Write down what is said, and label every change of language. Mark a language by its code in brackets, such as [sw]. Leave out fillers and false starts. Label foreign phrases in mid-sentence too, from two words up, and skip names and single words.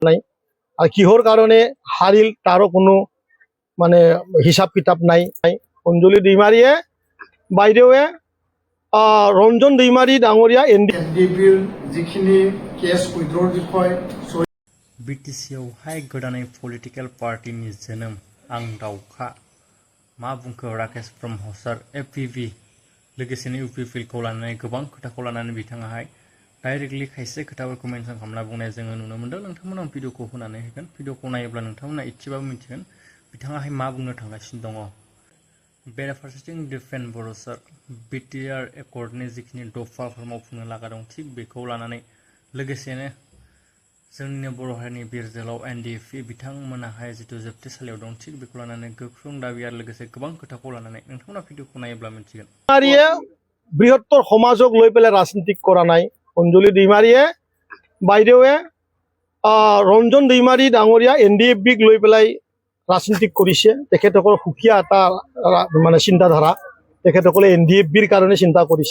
[as] নাই আর কিহর কারণে হারিল তারও কোনো মানে হিসাব কিতাব নাই। অঞ্জলি দৈমাৰীয়ে বাইদেৱে ৰঞ্জন দৈমাৰী ডাঙৰীয়া এনডিএফবিৰ যিখিনি কেছ উইথড্ৰৰ বিষয় [brx] बिटिसिआवहाय गोदानै [en] political party [brx] जोनोम आं दाउखा मा बुंखो राकेश ब्रह्म सार एपिभि लोगोसेनो इउपिपिएलखौ लानानै गोबां खोथाखौ लानानै बिथाङाहाय डाइरेक्टलि खायसे खोथाफोरखौ मेनसन खालामना बुंनाय जोङो नुनो मोन्दों। नोंथांमोनाव भिडिअखौ होनानै होगोन। भिडिअखौ नायोब्ला नोंथांमोना एसेबाबो मिथिगोन बिथाङाहाय मा बुंनो थांगासिनो दङ। बेराफारसेथिं दिपेन बर' सार बिटिआर एकर्डनि जिखिनि दफाफोर मावफुंनो लागा दं थिग बेखौ लानानै लोगोसेनो जोंनिनो बर' हारिनि बिर जोहोलाव एनडिएफबि बिथांमोनाहाय जिथु जोबथेसालियाव दं थिग बेखौ लानानै गोख्रों दाबि आरो लोगोसे गोबां खोथाखौ लानानै नोंथांमोना भिडिअखौ नायोब्ला मिथिगोन। [as] দৈমাৰীয়ে বৃহত্তৰ সমাজক লৈ পেলাই ৰাজনীতি কৰা নাই। অঞ্জলি দৈমাৰীয়ে বাইদেৱে ৰঞ্জন দৈমাৰী ডাঙৰীয়া এনডিএফবিক লৈ পেলাই ৰাজনীতি কৰিছে। তেখেতসকলৰ সুকীয়া এটা মানে চিন্তাধাৰা, তেখেতসকলে এনডিএফবিৰ কাৰণে চিন্তা কৰিছে।